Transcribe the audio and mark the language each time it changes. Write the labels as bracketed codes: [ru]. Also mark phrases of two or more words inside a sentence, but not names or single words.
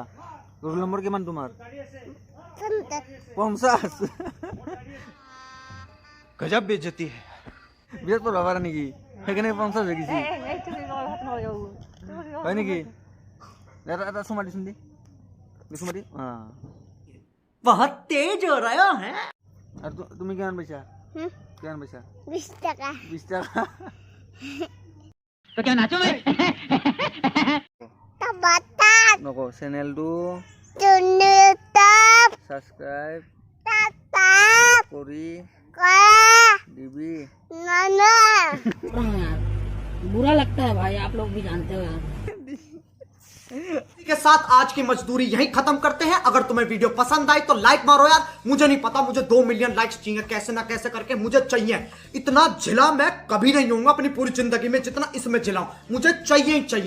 [as] ৰোল নম্বৰ কিমান তোমাৰ? 50। [hi] गज़ब बेइज़्ज़ती है। [as] বিৰাট পঢ়িব পাৰা নেকি? সেইকাৰণে 50 হৈ গৈছে হয় নেকি? এটা চুমা দিচোন দি চুমা দি। [hi] बहुत तेज हो रहा है। [as] আৰু তুমি কিমান পাইছা? কিমান পাইছা? 20 টাকা। 20 টাকা। [hi] तो क्या नाचो मैं? [as] নকওঁ চেনেলটো ছাবস্ক্ৰাইব কৰি দিবি। [hi] बुरा लगता है भाई, आप लोग भी जानते हो यार। के साथ आज की मजदूरी यहीं खत्म करते हैं। अगर तुम्हें वीडियो पसंद आई तो लाइक मारो यार। मुझे नहीं पता, मुझे 2 मिलियन लाइक्स चाहिए, कैसे ना कैसे करके मुझे चाहिए। इतना झिला मैं कभी नहीं होऊंगा अपनी पूरी जिंदगी में जितना इसमें झिलाऊं, मुझे चाहिए ही चाहिए।